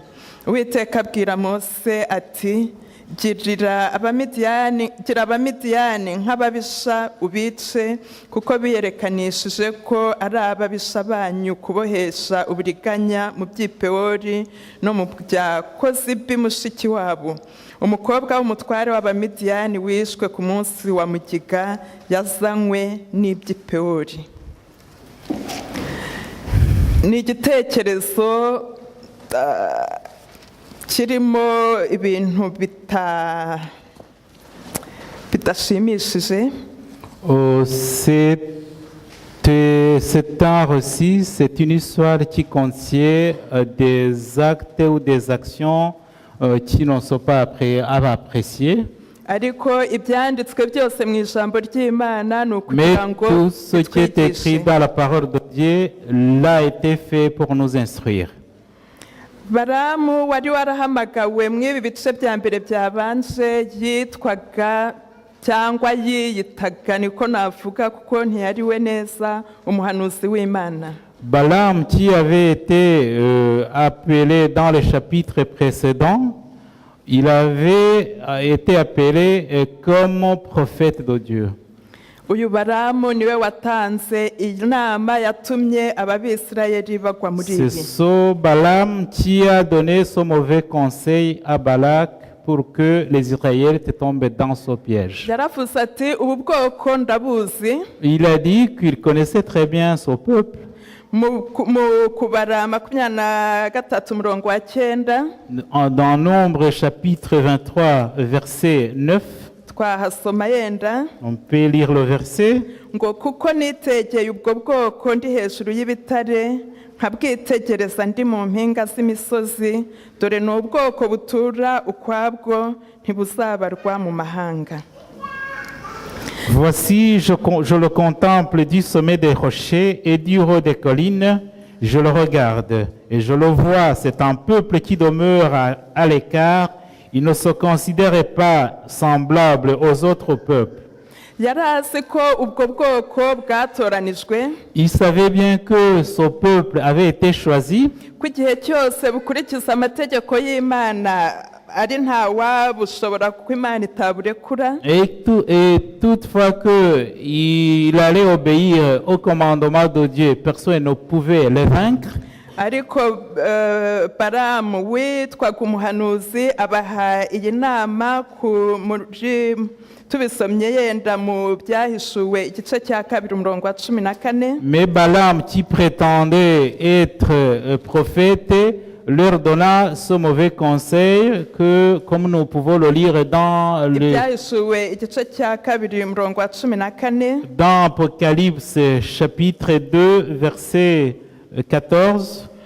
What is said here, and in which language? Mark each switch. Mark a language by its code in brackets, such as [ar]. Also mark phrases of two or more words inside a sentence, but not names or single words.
[rw] Uwiteka abwira Mose ati, gira Abamidiyani nk'ababisha ubice, kuko biyerekanishije ko ari ababisha banyu kubohesha uburiganya mu by'i Pewori no mu bya Kozibi mushiki wabo, umukobwa w'umutware w'Abamidiyani wishwe ku munsi wa mugiga yazanywe n'iby'i Pewori. Ni igitekerezo kirimo ibintu bidashimishije. [fr] C'est un récit, c'est une histoire qui contient des actes ou des actions qui ne sont pas appréciées. [rw] Ariko ibyanditswe byose mu ijambo ry'Imana ni [fr] Mais [rw] ukugira ngo [fr] tout ce qui est écrit dans la parole de Dieu l'a été fait pour nous instruire. [rw] baramu wari warahamagawe mu ibi bice bya mbere byabanje yitwaga cyangwa yiyitaga niko navuga kuko ntiyari we neza umuhanuzi w'Imana. [fr] Balaam, qui avait été appelé dans les chapitres précédents, il avait été appelé comme prophète de Dieu. [rw] Uyu baramu niwe watanze inama yatumye ababisirayeli bagwa muri [fr] C'est [rw] ibi. [fr] ce Balaam qui a donné ce mauvais conseil à Balak pour que les Israélites tombent dans ce piège. [rw] Yaravuze ati ubu bwoko ndabuzi. [fr] Il a dit qu'il connaissait très bien son peuple. [rw] Mu kubara 23:9 [fr] Dans Nombre chapitre 23 verset 9, [rw] twahasoma yenda [fr] on peut lire le verset. [rw] ngo kuko nitegeye ubwo bwoko ndi hejuru y'ibitare nkabwitegereza ndi mu mpinga z'imisozi dore ni ubwoko butura ukwabwo ntibuzabarwa mu mahanga. [fr] Voici, je le contemple du sommet des rochers et du haut des collines, je le regarde et je le vois, c'est un peuple qui demeure à l'écart, il ne se considère pas semblable aux autres peuples. [rw] Yari azi ko ubwo bwoko bwatoranijwe, [fr] Il savait bien que ce peuple avait été choisi, [rw] ko igihe cyose bukurikiza amategeko y'Imana ari nta wabushobora kuko Imana itaburekura. [fr] et toutefois qu'il allait obéir au commandement de Dieu, personne ne pouvait les vaincre. [rw] Ariko Balamu witwaga umuhanuzi abaha iyi nama tubisomye yenda mu byahishuwe igice cya 2:14. [fr] Mais Balaam, qui prétendait être prophète, leur donna ce mauvais conseil que, comme nous pouvons le lire dans [rw] Ibyahishuwe igice cya 2:14. [fr] dans Apocalypse chapitre 2 verset 14.